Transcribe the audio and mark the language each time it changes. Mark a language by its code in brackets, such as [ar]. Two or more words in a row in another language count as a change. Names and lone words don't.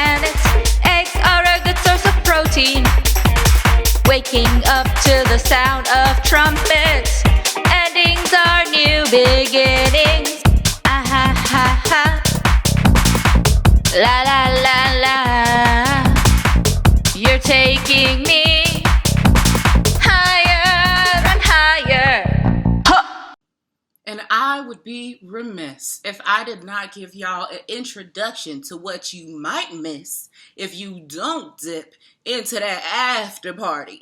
[en] trumpets. Eggs are a good source of protein. Waking up to the sound of trumpets. Endings are new beginnings. Ah ha ha ha. La la la la. You're taking me higher and higher. Huh. And I would be remiss if I did not give y'all an introduction to what you might miss if you don't dip into that after party.